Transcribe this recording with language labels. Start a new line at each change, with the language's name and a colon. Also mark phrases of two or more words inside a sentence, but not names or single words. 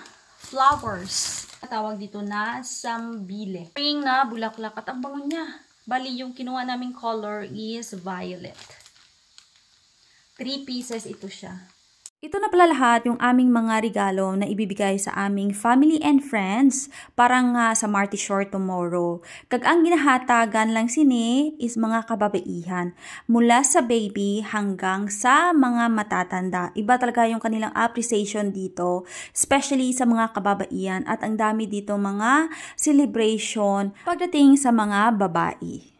Filipino: Flowers. Tawag dito na sambile. Spring na bulaklak at ang bango niya. Bali, yung kinuha naming
English: color is violet.
Filipino: 3 pieces ito siya. Ito na pala lahat yung aming mga regalo na ibibigay sa aming
English: family and friends
Filipino: para nga sa Marty Shore tomorrow.
Hiligaynon: Kag ang ginahatagan lang sini is mga kababaihan.
Filipino: Mula sa baby hanggang sa mga matatanda. Iba talaga yung kanilang appreciation dito, especially sa mga kababaihan at ang dami dito mga celebration pagdating sa mga babae.